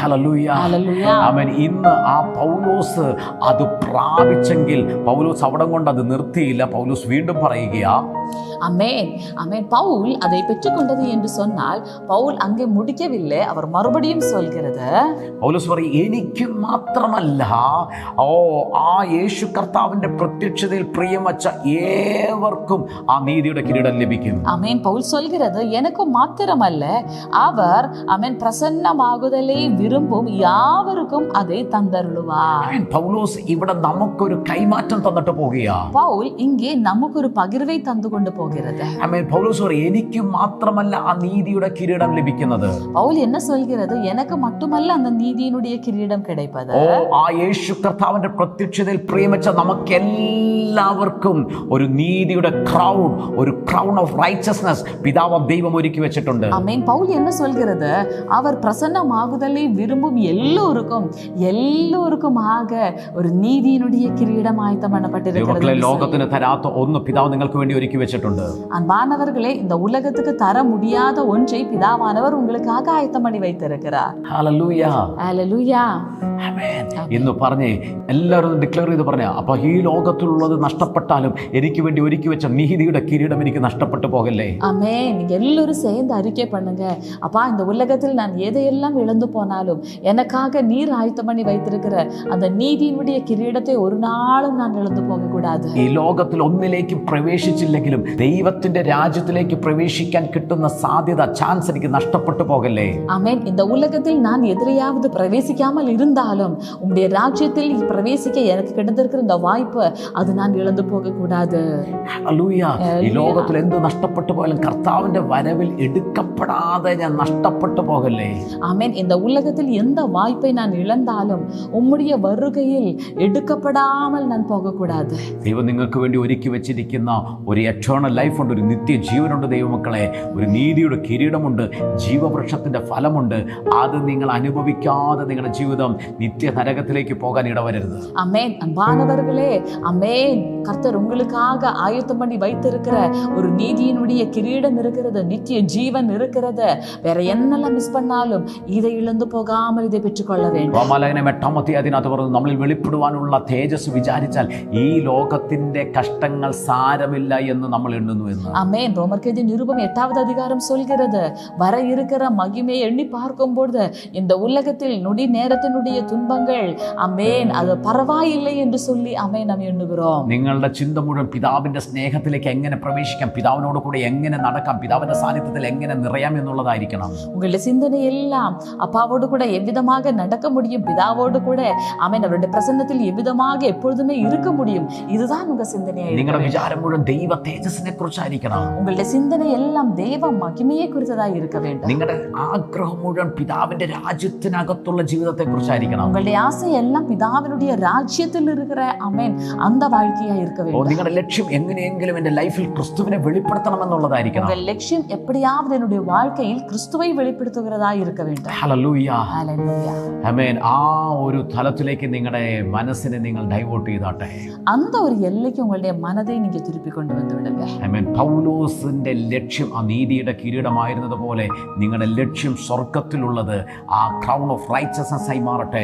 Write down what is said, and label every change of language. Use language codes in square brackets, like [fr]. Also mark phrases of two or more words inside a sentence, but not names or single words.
[ml] ഹല്ലേലൂയ. ഹല്ലേലൂയ. ആമേൻ. ഇന്ന് ആ പൗലോസ് അത് പ്രാപിച്ചെങ്കിൽ പൗലോസ് അവിടം കൊണ്ട് അത് നിർത്തിയില്ല. പൗലോസ് വീണ്ടും പറയുകയാ, [ta] அமேன் அமேன். பவுல் அதை பெற்றுக்கொண்டது என்று சொன்னால் பவுல் அங்கே முடிக்கவில்லை, அவர் மறுபடியும் சொல்கிறது, [ml] പൗലോസ് പറയും, എനിക്ക് മാത്രമല്ല ആ യേശു കർത്താവിന്റെ പ്രത്യക്ഷതയിൽ പ്രിയം വച്ച ഏവർക്കും ആ നീതിയുടെ കിരീടം ലഭിക്കും. [ta] அமேன். பவுல் சொல்கிறது, எனக்கு மாத்திரமல்ல, அவர் அமேன் பிரசன்னமாகுதலை விரும்பும் யாவருக்கும் அதை தந்தருளுவார். [ml] പൗലോസ് ഇവിടെ നമുക്കൊരു കൈമാറ്റം തന്നിട്ട് പോകുകയാ. [ta] பவுல் இங்கே நமக்கு ஒரு பகிர்வை தந்து கொண்டு போகிறது. [ml] ആമേൻ. പൗലോസ് പറയും, എനിക്ക് മാത്രമല്ല ആ നീതിയുടെ കിരീടം ലഭിക്കുന്നത്. [ta] பவுல் என்ன சொல்கிறது, எனக்கு மட்டுமல்ல அந்த നീതിயினுடைய കിരീടം கிடைப்பது. [ml] ആ യേശു കർത്താവിന്റെ പ്രത്യക്ഷതയിൽ പ്രിയം വെച്ച നമുക്കെല്ലാവർക്കും ഒരു നീതിയുടെ ക്രൗൺ, ഒരു [en] crown of righteousness [ml] പിതാവ് ദൈവം ഒരുക്കി വെച്ചിട്ടുണ്ട്. [ta] ஆமென். பவுல் என்ன சொல்கிறது, அவர் பிரசன்னமாகுதலை விரும்பும் எல்லோருக்குமாக ஒரு நீதியினுடைய கிரீடம் ஆயத்தம் பண்ணப்பட்டிருக்கிறது. [ml] ലോകത്തിന് തരാത്ത ഒന്ന് പിതാവ് നിങ്ങൾക്ക് വേണ്ടി ഒരുക്കി വെച്ചിട്ടുണ്ട്. [ta] அன்பானவர்களே, இந்த உலகத்துக்கு தர முடியாத ஒன்றை பிதாவானவர் உங்களுக்காக ஆயத்தம் பண்ணி வைத்திருக்கிறார். [ml] ഹല്ലേലൂയ. ഹല്ലേലൂയ. ആമേൻ. എന്ന് പറഞ്ഞേ എല്ലാവരും ഡിക്ലെയർ ചെയ്ത് പറഞ്ഞ, അപ്പൊ ഈ ലോകത്തിലുള്ളത് നഷ്ടപ്പെട്ടാലും എനിക്ക് വേണ്ടി ഒരുക്കി വെച്ച നീതിയുടെ കിരീടം എനിക്ക് നഷ്ടപ്പെട്ടു പോകല്ലേ. [ta] ஆமென். நீங்க எல்லாரும் சேர்ந்து அறிக்கை பண்ணுங்க, அப்பா இந்த உலகத்தில் நான் எதையெல்லாம் இழந்து போனாலும் எனக்காக நீர் ஆயத்தம் பண்ணி வைத்திருக்கிற அந்த நீதியினுடைய கிரீடத்தை ஒரு நாளும் நான் இழந்து போக கூடாது. [ml] ഈ ലോകത്തിൽ ഒന്നിലേക്കും പ്രവേശിച്ചില്ലെങ്കിലും ദൈവത്തിന്റെ രാജ്യത്തിലേക്ക് പ്രവേശിക്കാൻ കിട്ടുന്ന സാധ്യത, ചാൻസ് എനിക്ക് നഷ്ടപ്പെട്ടു പോകല്ലേ. [ta] ஆமென். இந்த உலகத்தில் நான் எதிரையாவது பிரவேசிக்காமல் இருந்தாலும் உம்முடைய ராஜ்யத்தில் பிரவேசிக்க எனக்கு கிடைத்திருக்கிற இந்த வாய்ப்பு அது நான் இழந்து போக கூடாது. [ml] ഹല്ലേലൂയ. ഈ ലോകത്തിൽ എന്ത് നഷ്ടപ്പെട്ടു പോയാലും കർത്താവിന്റെ വരവിൽ എടുക്കപ്പെടാതെ ഞാൻ നഷ്ടപ്പെട്ടു പോകല്ലേ. [ta] ஆமென். இந்த உலகத்தில் எந்த வாய்ப்பை நான் இழந்தாலும் உம்முடைய வருகையில் എടുക്കപ്പെടാமல் நான் പോകக்கூடாது. [ml] ദൈവം നിങ്ങൾക്ക് വേണ്ടി ഒരുക്കി വെച്ചിരിക്കുന്ന ഒരു എറ്റേണൽ ലൈഫുണ്ട്, ഒരു നിത്യ ജീവനുണ്ട് ദൈവമക്കളെ. ഒരു നീതിയുടെ കിരീടമുണ്ട്, ജീവവൃക്ഷത്തിന്റെ ഫലമുണ്ട്. അത് നിങ്ങൾ അനുഭവിക്കാതെ നിങ്ങളുടെ ജീവിതം നിത്യ നരകത്തിലേക്ക് പോകാൻ ഇടവരരുത്. [ta] அமேன். அன்பானவர்களே, அமேன். கர்த்தர் உங்களுக்காக ஆயத்தம் பண்ணி வைத்திருக்கிற ஒரு நீதியினுடைய கிரீடம் இருக்கிறது, நித்திய ஜீவன் இருக்கிறது. வேற என்னெல்லாம் மிஸ் பண்ணாலும் இதை இழந்து போகாமல் இதை பெற்றுக்கொள்ள வேண்டும். [ml] റോമാലേഖനം 8-ാം അധ്യായത്തിനകത്ത് പറഞ്ഞു, നമ്മളിൽ വെളിപ്പെടുവാനുള്ള തേജസ് വിചാരിച്ചാൽ ഈ ലോകത്തിന്റെ കഷ്ടങ്ങൾ സാരമില്ല എന്ന് നമ്മൾ എണ്ണുന്നു എന്ന്. [ta] அமேன். ரோமர்கெழுதிய நிருபம் 8வது அதிகாரம் சொல்கிறது, வர இருக்கிற மகிமையை எண்ணி பார்க்கும்போது இந்த உலகத்தில் நொடி நேரத்தினுடைய துன்பங்கள் அமேன் அது பரவாயில்லை என்று சொல்லி அமேன் நாம் எண்ணுகிறோம். [ml] നിങ്ങളുടെ ചിന്ത മുഴുവൻ പിതാവിന്റെ സ്നേഹത്തിലേക്ക് എങ്ങനെ പ്രവേശിക്കാം, പിതാവിനോട് കൂടെ എങ്ങനെ നടക്കാം, പിതാവിന്റെ സാന്നിധ്യത്തിൽ എങ്ങനെ നിറയാം എന്നുള്ളതായിരിക്കണം. [ta] உங்களுடைய சிந்தனை எல்லாம் அப்பாவோடு கூட எவ்விதமாக நடக்க முடியும், பிதாவோடு கூட அமேன் அவருடைய பிரசன்னத்தில் எவ்விதமாக எப்பொழுதுமே இருக்க முடியும், இதுதான் உங்க சிந்தனையா. [ml] നിങ്ങളുടെ വിചാരം മുഴുവൻ ദൈവ തേജസ്സിനെ കുറിച്ചായിരിക്കണം. [ta] உங்களுடைய சிந்தனை எல்லாம் தேவ மகிமையை குறித்ததாக இருக்க வேண்டும். [ml] നിങ്ങളുടെ ആഗ്രഹം മുഴുവൻ പിതാവിന്റെ രാജ്യത്തിനകത്തുള്ള ജീവിതത്തെ കുറിച്ചായിരിക്കണം. உங்களுடைய ஆசை எல்லாம் பிதாவினுடைய ராஜ்யத்தில் இருக்கிற அமேன் அந்த வாழ்க்கையா இருக்க வேண்டும். നിങ്ങളുടെ ലക്ഷ്യം എങ്ങനെയെങ്കിലും എന്റെ ലൈഫിൽ ക്രിസ്തുവിനെ വെളിപ്പെടുത്തണം എന്നുള്ളതായിരിക്കണം. உங்கள் லட்சியம் எப்படியாவது என்னுடைய வாழ்க்கையில் கிறிஸ்துவை வெளிப்படுத்துகிறதா இருக்க வேண்டும். ഹല്ലേലൂയ. [ta] ஹல்லேலூயா. [ml] ആമേൻ. ആ ഒരു തലത്തിലേക്ക് നിങ്ങളുടെ മനസ്സിനെ നിങ്ങൾ ഡൈവേർട്ട് ചെയ്താട്ടെ. [ta] அந்த ஒரு எல்லைக்கு உங்களுடைய மனதை நீங்க திருப்பி கொண்டு வந்து விடுங்க. [ml] ആമേൻ. പൗലോസിന്റെ ലക്ഷ്യം ആ നീതിയുടെ കിരീടമായിരുന്നത് പോലെ നിങ്ങളുടെ ലക്ഷ്യം സ്വർഗത്തിലുള്ളത് ആ [en] crown of righteousness [ml] ആയി മാറട്ടെ.